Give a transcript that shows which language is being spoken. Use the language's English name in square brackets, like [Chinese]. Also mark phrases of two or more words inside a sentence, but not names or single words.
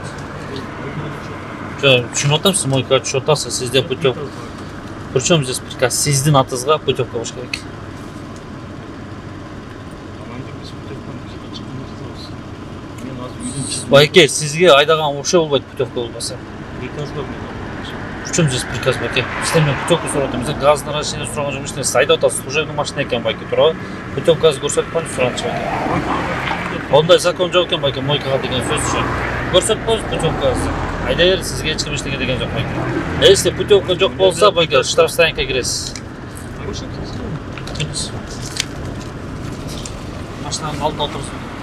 [Kyrgyz] Түшүнүп атамсыз, мойка түшүп атасыз, сизде путевка. [Russian] Причем здесь приказ [Kyrgyz] сиздин атыңызга путевка болуш керек. Байке, сизге айдаган окшой болбойт путевка болбосо. Приказ бар. [Russian] Причем здесь приказ байке? [Kyrgyz] Сизден мен путевка сурап атам. Сиз газ нарушение сураган жок эмес. Айдап атасыз, служебный машина экен байке, туурабы? Путевкаңызды көрсөтүп коюңуз суранчы байке. Ондай закон жок экен байке, мойкага деген сөз үчүн. Көрсөтүп коюңуз путевкаңызды. Айдай бер, сизге эч ким эчтеке деген жок байке. Если путевка жок болсо байке, штрафстоянкага киресиз. Машинанын алдына отурсуң.